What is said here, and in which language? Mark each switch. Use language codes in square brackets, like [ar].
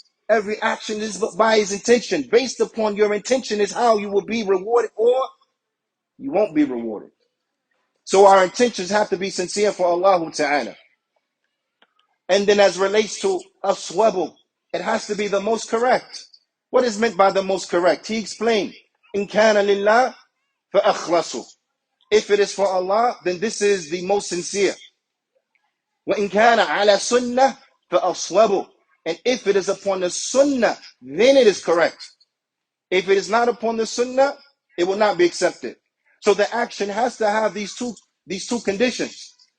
[en] Every action is but by his intention. Based upon your intention is how you will be rewarded or you won't be rewarded. So our intentions have to be sincere for Allah Ta'ala. And then as relates to aswabu, it has to be the most correct. What is meant by the most correct? [ar] He explained, إِن كَانَ لِلَّهِ فَأَخْلَصُ. [en] If it is for Allah, then this is the most sincere. [ar] وَإِن كَانَ عَلَى سُنَّةٍ فَأَصْوَبُ. [en] And if it is upon the sunnah, then it is correct. If it is not upon the sunnah, it will not be accepted. So the action has to have these two conditions.